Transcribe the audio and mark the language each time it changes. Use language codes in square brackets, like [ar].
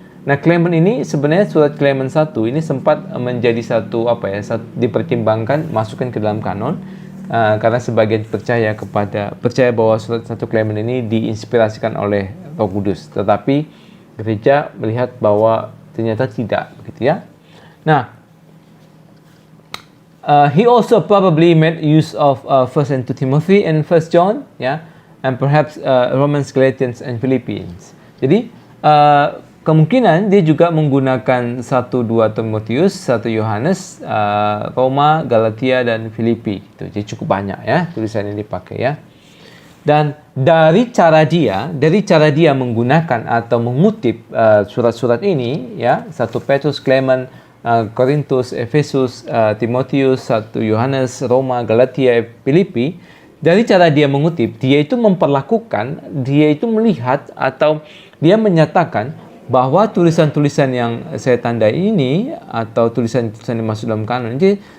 [id] Nah, Clement ini sebenarnya surat Clement 1 ini sempat menjadi dipertimbangkan masukkan ke dalam kanon karena sebagian percaya bahwa surat 1 Clement ini diinspirasikan oleh Roh Kudus, tetapi gereja melihat bahwa ternyata tidak begitu ya. [en] Nah, he also probably made use of 1 and 2 Timothy and 1 John ya, and perhaps Romans, Galatians, and Philippians. [id] Jadi kemungkinan dia juga menggunakan 1-2 Timotius, 1 Yohanes, Roma, Galatia, dan Filipi. Gitu. Jadi cukup banyak ya tulisan yang dipakai ya. Dan dari cara dia menggunakan atau mengutip surat-surat ini ya, 1 Petrus, Clement, Korintus, Efesus, Timotius, 1 Yohanes, Roma, Galatia, Filipi, dari cara dia mengutip, dia itu melihat atau dia menyatakan bahwa tulisan-tulisan yang saya tandai ini atau tulisan-tulisan yang masuk dalam kanon ini